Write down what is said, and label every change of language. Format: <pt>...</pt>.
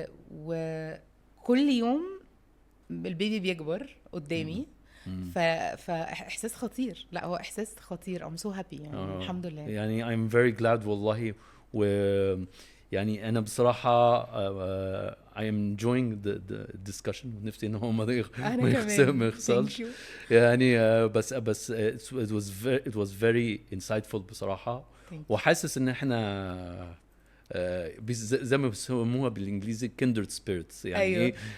<ar>وكل يوم البيبي بيكبر قدامي. فاحساس خطير. لا هو احساس خطير.</ar> <en>I'm so happy</en> <ar>يعني. الحمد لله.</ar> <en>يعني I'm very glad</en> <ar>والله. يعني أنا بصراحة</ar> <en>I am enjoying the discussion.</en> <ar>ونفتي إنه ما يخسرش يعني. بس</ar> <en>it was very insightful</en> <ar>بصراحة. وحاسس إن إحنا زي ما بيسموها بالإنجليزي</ar> <en>kindred spirits</en> <ar>يعني.</ar>